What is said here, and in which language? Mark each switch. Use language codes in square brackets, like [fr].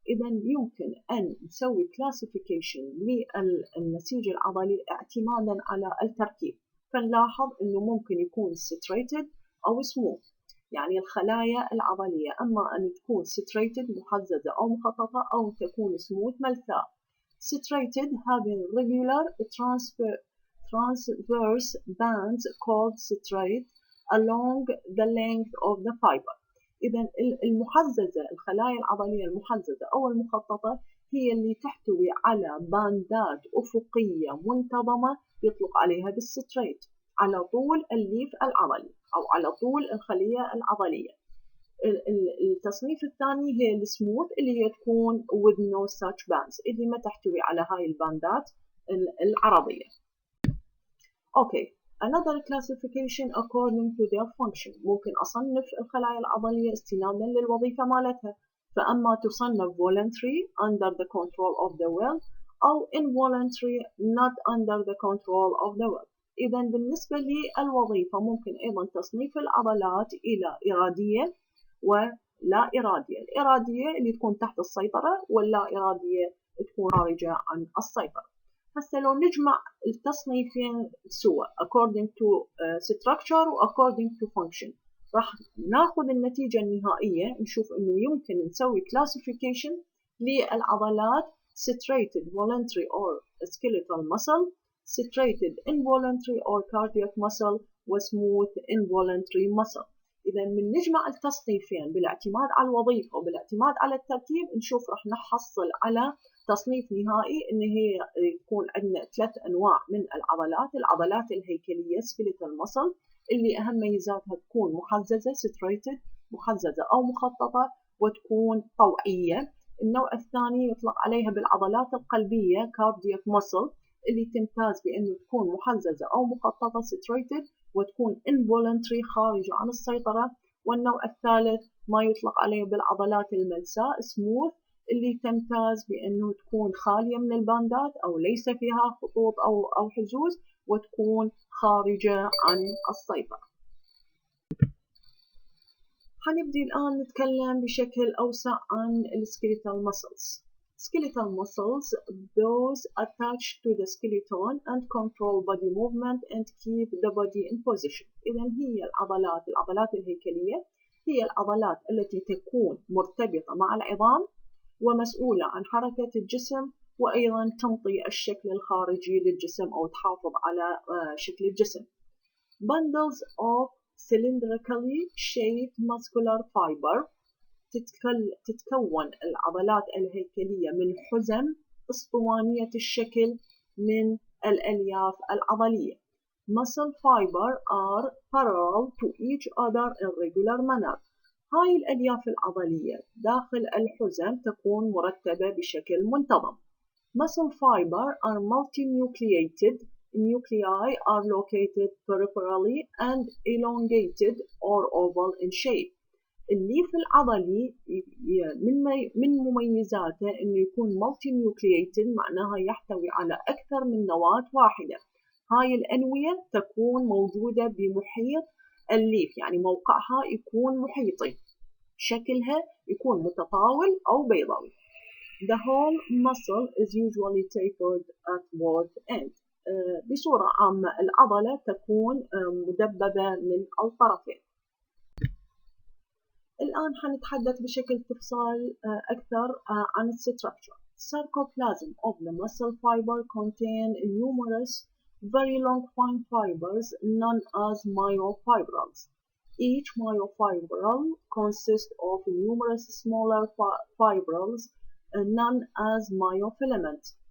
[ar] إذا يمكن أن نسوي classification للنسيج العضلي اعتمادا على التركيب، فنلاحظ إنه ممكن يكون striated أو smooth، يعني الخلايا العضلية أما أن تكون striated محززة أو مخططة أو تكون smooth ملثاء. [en] striated having regular transverse bands called striate along the length of the fiber. [ar] إذا المحززة، الخلايا العضلية المحززة أو المخططة هي اللي تحتوي على باندات أفقية منتظمة يطلق عليها بالستريت على طول الليف العضلي أو على طول الخلية العضلية. التصنيف الثاني هي السموث اللي هي تكون [en] with no such bands [ar] اللي ما تحتوي على هاي الباندات العرضية. أوكي. [en] Another classification according to their function. [ar] ممكن أصنف الخلايا العضلية استنادا للوظيفة مالتها، فأما تصنف [en] voluntary under the control of the will أو involuntary not under the control of the will. [ar] إذا بالنسبة للوظيفة ممكن أيضا تصنيف العضلات إلى إرادية ولا إرادية. الإرادية اللي تكون تحت السيطرة واللا إرادية تكون خارجة عن السيطرة. هسه لو نجمع التصنيفين سوا [en] according to structure و according to function [ar] راح ناخذ النتيجة النهائية، نشوف إنه يمكن نسوي [en] classification للعضلات striated voluntary or skeletal muscle, striated involuntary or cardiac muscle و smooth involuntary muscle. [ar] إذا من نجمع التصنيفين بالاعتماد على الوظيفة وبالاعتماد على التركيب نشوف راح نحصل على تصنيف نهائي إن هي يكون عندنا 3 أنواع من العضلات الهيكلية skeletal muscle اللي أهم ميزاتها تكون محززة striated محززة أو مخططة وتكون طوعية. النوع الثاني يطلق عليها بالعضلات القلبية cardiac muscle اللي تمتاز بأنه تكون محززة أو مخططة striated وتكون involuntary خارجة عن السيطرة. والنوع الثالث ما يطلق عليه بالعضلات الملساء smooth اللي تمتاز بأنه تكون خالية من الباندات أو ليس فيها خطوط أو حزوز وتكون خارجة عن السيطرة. هنبدي الآن نتكلم بشكل أوسع عن skeletal muscles. [en] Skeletal muscles, those attached to the skeleton and control body movement and keep the body in position. [ar] إذن هي العضلات الهيكلية هي العضلات التي تكون مرتبطة مع العظام ومسؤولة عن حركة الجسم وأيضا تنطي الشكل الخارجي للجسم أو تحافظ على شكل الجسم. [en] Bundles of cylindrically shaped muscular fiber [ar] تتكون العضلات الهيكلية من حزم اسطوانية الشكل من الألياف العضلية. [en] Muscle fiber are parallel to each other in regular manner. [ar] هاي الألياف العضلية داخل الحزم تكون مرتبة بشكل منتظم. [en] Muscle fiber are multinucleated. Nuclei are located peripherally and elongated or oval in shape. [ar] الليف العضلي من مميزاته إنه يكون multinucleated معناها يحتوي على أكثر من نواة واحدة. هاي الأنوية تكون موجودة بمحيط الليف يعني موقعها يكون محيطي، شكلها يكون متطاول أو بيضاوي. [en] The whole muscle is usually tapered at both ends. [ar] بصورة عامة العضلة تكون مدببة من الطرفين. الآن حنتحدث بشكل تفصيل أكثر عن الستراكشر. [en] Sarcoplasm of the muscle fiber contain numerous very long fine fibers known as myofibrils. Each myofibril consists of numerous smaller fibrils known as myofilaments.